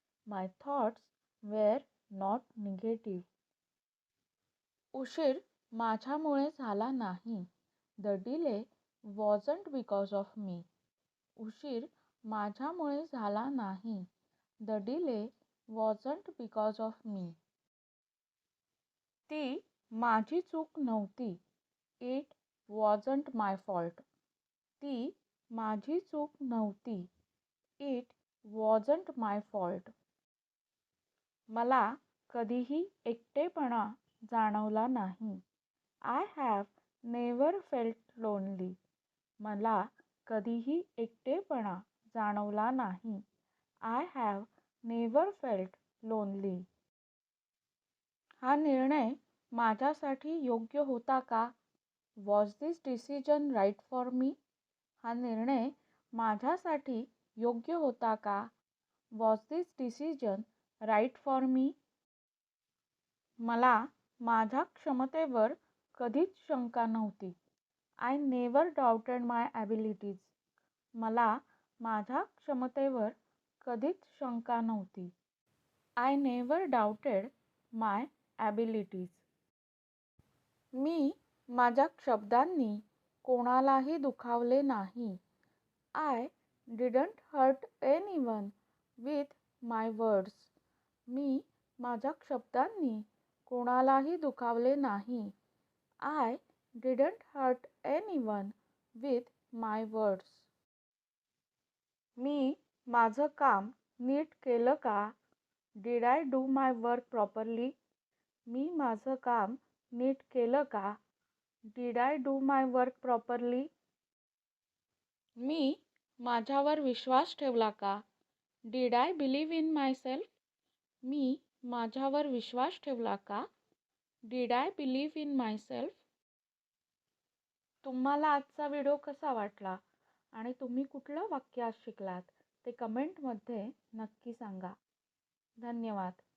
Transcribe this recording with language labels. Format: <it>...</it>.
<en>My thoughts were not negative.</en> <mr>उशीर माझ्यामुळे झाला नाही.</mr> <en>The delay wasn't because of me.</en> <mr>उशीर माझ्यामुळे झाला नाही.</mr> <en>The delay wasn't because of me.</en> <mr>ती माझी चूक नव्हती.</mr> <en>It wasn't my fault.</en> <mr>ती माझी चूक नव्हती.</mr> <en>It wasn't my fault.</en> <mr>मला कधीही एकटेपणा जाणवला नाही.</mr> <en>I have never felt lonely.</en> <mr>मला कधीही एकटेपणा जाणवला नाही.</mr> <en>I have never felt lonely.</en> <mr>हा निर्णय माझ्यासाठी योग्य होता का?</mr> <en>Was this decision right for me?</en> <mr>हा निर्णय माझ्यासाठी योग्य होता का?</mr> <en>Was this decision right for me?</en> <mr>मला माझ्या क्षमतेवर कधीच शंका नव्हती.</mr> <en>I never doubted my abilities.</en> <mr>मला माझ्या क्षमतेवर कधीच शंका नव्हती.</mr> <en>I never doubted my abilities.</en> <mr>मी माझ्या शब्दांनी कोणालाही दुखावले नाही.</mr> <en>I didn't hurt anyone with my words.</en> <mr>मी माझ्या शब्दांनी कोणालाही दुखावले नाही.</mr> <en>I didn't hurt anyone with my words.</en> <mr>मी माझं काम नीट केलं का?</mr> <en>Did I do my work properly?</en> <mr>मी माझं काम नीट केलं का?</mr> <en>Did I do my work properly?</en> <mr>मी माझ्यावर विश्वास ठेवला का?</mr> <en>Did I believe in myself?</en> <mr>मी माझ्यावर विश्वास ठेवला का?</mr> <en>Did I believe in myself?</en> <mr>तुम्हाला आजचा व्हिडिओ कसा वाटला आणि तुम्ही कुठलं वाक्य आज शिकलात ते कमेंटमध्ये नक्की सांगा. धन्यवाद.</mr>